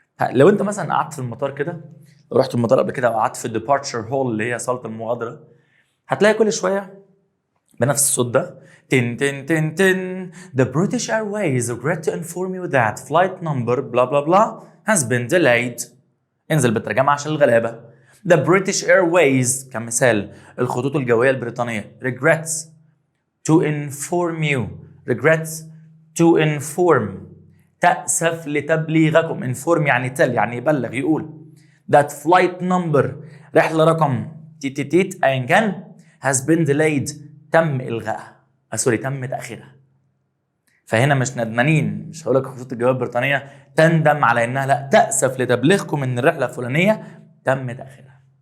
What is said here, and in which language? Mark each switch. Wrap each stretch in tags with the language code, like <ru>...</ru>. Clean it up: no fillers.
<ar>لو انت مثلا قعدت في المطار كده، لو رحت المطار قبل كده وقعدت في الديبارتشر هول اللي هي صالة المغادرة، هتلاقي كل شوية بنفس الصوت ده تن تن تن تن</ar> <en>The British Airways regret to inform you that flight number blah blah blah has been delayed.</en> <ar>انزل بالترجمة عشان الغلابة.</ar> <en>The British Airways</en> <ar>كمثال الخطوط الجوية البريطانية</ar> <en>regrets to inform you، regrets to inform</en> <ar>تأسف لتبليغكم. inform يعني tell يعني يبلغ يقول</ar> <en>that flight number</en> <ar>رحلة رقم تيت أيا كان</ar> <en>has been delayed</en> <ar>تم إلغائها تم تأخيرها. فهنا مش ندمانين، مش هقول لك خطوط الجواب البريطانية تندم على إنها، لا، تأسف لتبليغكم إن الرحلة الفلانية تم تأخيرها.</ar>